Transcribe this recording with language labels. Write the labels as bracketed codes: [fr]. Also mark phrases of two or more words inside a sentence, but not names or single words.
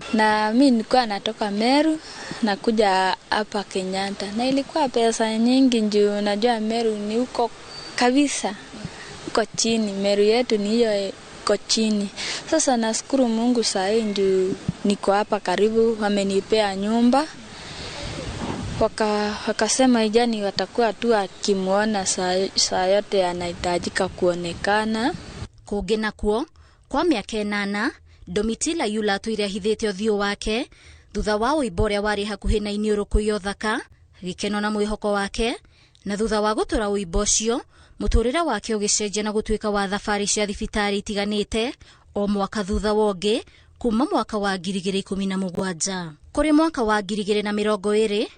[sw] Na mimi nilikuwa natoka Meru na kuja hapa Kenyatta na ilikuwa pesa nyingi juu najua Meru ni huko kabisa, huko chini. Meru yetu ni hiyo iko chini. Sasa nashukuru Mungu saa hii juu niko hapa karibu, wamenipea nyumba. Wakasema ijani watakuwa tu akimuona saa yote anahitajika kuonekana. [ki] Kuge nakuo kwa miaka 8 Domitila yula atwire hithite uthio wake thutha wa uiboria wari hakuhi na iniuru kuyo thaka gikeno na mwihoko wake na thutha wa gutura uibocio muturira wake ugicenjia na gutwika wa thabari cia thibitari itiganite o mwaka thutha wongi kuma mwaka wa 2017 kuri mwaka wa 2020